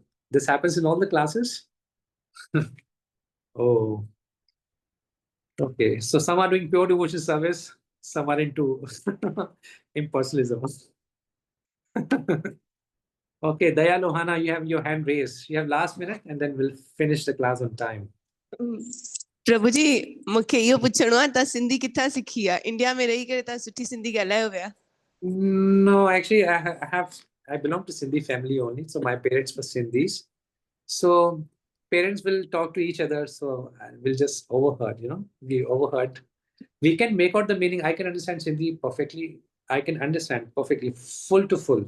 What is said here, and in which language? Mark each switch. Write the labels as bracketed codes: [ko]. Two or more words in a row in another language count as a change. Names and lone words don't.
[en] This happens in all the classes. Oh. Okay, so some are doing pure devotion service, some are into impersonalism. Okay, Daya Lohana, you have your hand raised. You have last minute, and then we'll finish the class on time. [sd] प्रभु जी मूंखे इहो पुछणो आहे तव्हां सिंधी किथां सिखी आहे इंडिया में रही करे तव्हां सुठी सिंधी ॻाल्हायो पिया [en] No, actually, I belong to Sindhi family only. So my parents were Sindhis. So parents will talk to each other. So we'll just overheard, we overheard. We can make out the meaning. I can understand Sindhi perfectly. I can understand perfectly, full to full.